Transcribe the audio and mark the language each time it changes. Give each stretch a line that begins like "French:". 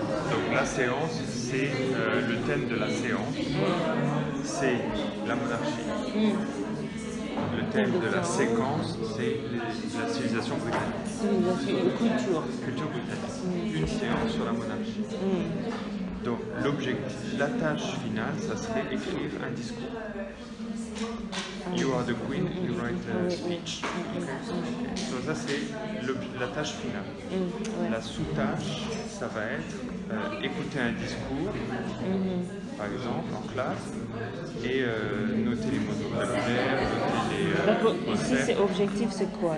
French: Donc la séance, c'est le thème de la séance, c'est la monarchie. Le thème de la séquence, c'est la civilisation britannique. Culture. Culture britannique. Une séance sur la monarchie. Donc l'objectif, la tâche finale, ça serait écrire un discours.
English: You are the queen, you write a speech. Okay.
French: So ça c'est la tâche finale. La sous-tâche, ça va être écouter un discours, par exemple, en classe, et noter les mots de vocabulaire, noter les Ici, c'est objectif, c'est quoi?